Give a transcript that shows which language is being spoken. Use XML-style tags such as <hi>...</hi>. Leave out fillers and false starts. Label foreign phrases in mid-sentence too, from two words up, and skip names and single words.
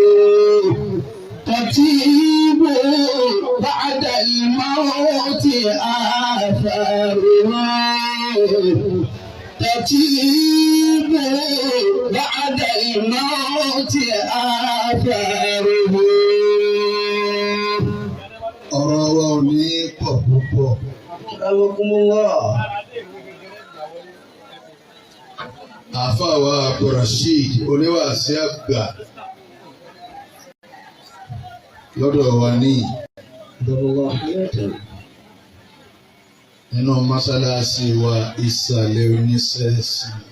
<ar>تطيب بعد الموت آثاره تطيب بعد الموت آثاره.</ar> <yo>ọ̀rọ̀ wa ò ní pọ̀ púpọ̀. Alhamdulillah. Àáfàá wa Abdulrasheed oníwàásí àgbà lọ́dọ̀ wa ní nínú mọ́sálásí wa ìsàlẹ̀ oníṣẹ́ẹ̀sì.</yo>